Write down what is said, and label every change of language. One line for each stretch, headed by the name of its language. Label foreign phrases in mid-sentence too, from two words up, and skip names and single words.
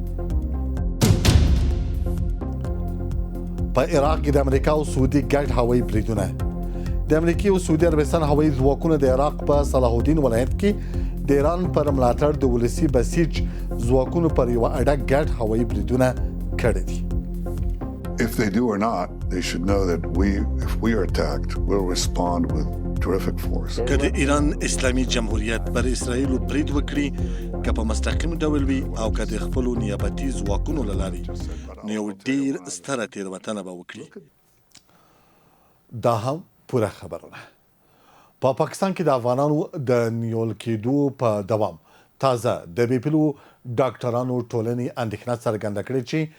Pashto: په عراق کې د امریکا او سعودي ګډ هوایي بریدونه د امریکا او سعودي عربستان هوایي ځواکونو د عراق په صلاح الدین ولایت کې د ایران پر ملاتړ د ولسي بسیج ځواکونو پر یوه اډه ګډ هوایي بریدونه کړي دي
English: If they do or not, they should know that if we are attacked, we'll respond with terrific force.
Pashto: که د ایران اسلامي جمهوریت پر اسرائیل برید وکړي که په مستقیم ډول وي او که د خپلو نیابتي ځواکونو له لارې نو یو ډېر ستره تېروتنه به وکړي دا هم پوره خبرونه په پاکستان کې د افغانانو د نیول کېدو په دوام تازه د بیپیلو ډاکټرانو ټولنې اندېښنه څرګنده کړې چې